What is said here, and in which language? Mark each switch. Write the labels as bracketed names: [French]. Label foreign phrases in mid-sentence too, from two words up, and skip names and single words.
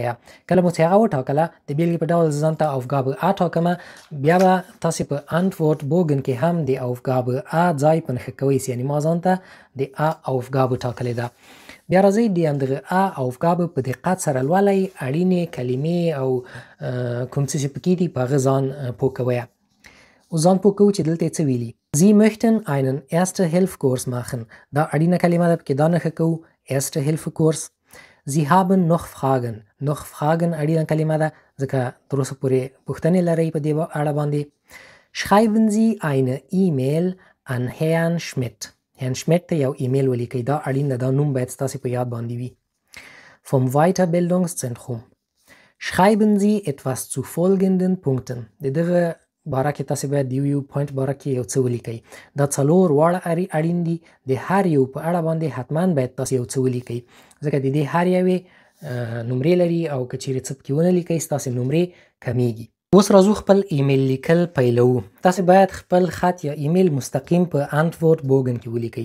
[Pashto] کله مو چې هغه وټاکله د بیلګې په ډول زه ځان ته Aufgabe A ټاکمه بیا به تاسې په انټورټ بوګن کې هم د Aufgabe A ځای په نښه کوئ یعنې ما ځان ته د A Aufgabe ټاکلې ده. بیا راځئ د همدغه A Aufgabe په دقت سره لولئ. اړینې کلمې او کوم څه چې پکې دي په هغه ځان پوه کوئ. اوس ځان پوه کوو چې دلته یې څه ویلي. [German] Sie möchten einen Erste-Hilfe-Kurs machen. [Pashto] دا اړینه کلمه ده پکې دا نښه کوو Erste-Hilfe-Kurs. [German] Sie haben noch Fragen. noch Fragen [Pashto] اړینه کلمه ده ځکه تر اوسه پورې پوښتنې لرئ په دې اړه باندې. [German] schreiben Sie eine E-Mail an Herrn Schmidt. Herrn Schmidt [Pashto] ته یو ایمیل ولیکئ. دا اړین ده. دا نوم باید ستاسې په یاد باندې وي. [German] vom Weiterbildungszentrum. schreiben Sie etwas zu folgenden Punkten. [Pashto] دغه باره کې تاسې باید د یو پوینټ باره کې یو څه ولیکئ. دا 4 واړه اړین دي. د هر یو په اړه باندې حتما باید تاسې یو څه ولیکئ ځکه د دې هر یوې نمرې لري او که چیرې څه پکې ونه لیکئ ستاسې نمرې کمیږي. اوس راځو خپل ایمیل لیکل پیلوو. تاسې باید خپل خط یا ایمیل مستقیم په انټورټ بوګن کې ولیکئ.